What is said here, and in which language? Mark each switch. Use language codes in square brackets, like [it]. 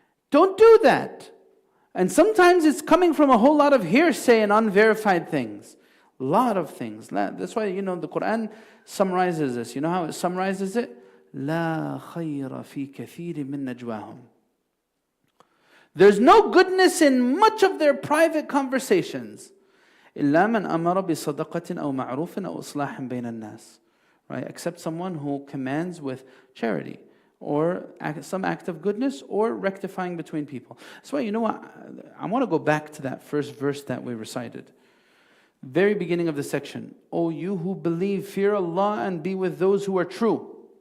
[en] Don't do that. And sometimes it's coming from a whole lot of hearsay and unverified things. A lot of things. That's why, the Quran summarizes this. You know how it summarizes it? [ar] لا خير في كثير من نجواهم. [en] There's no goodness in much of their private conversations. [ar] إلا من أمر بصدقة أو معروف أو إصلاح بين الناس. [en] Right? Except someone who commands with charity, or some act of goodness, or rectifying between people. That's why, I want to go back to that first verse that we recited. Very beginning of the section. O you who believe, fear Allah and be with those who are true.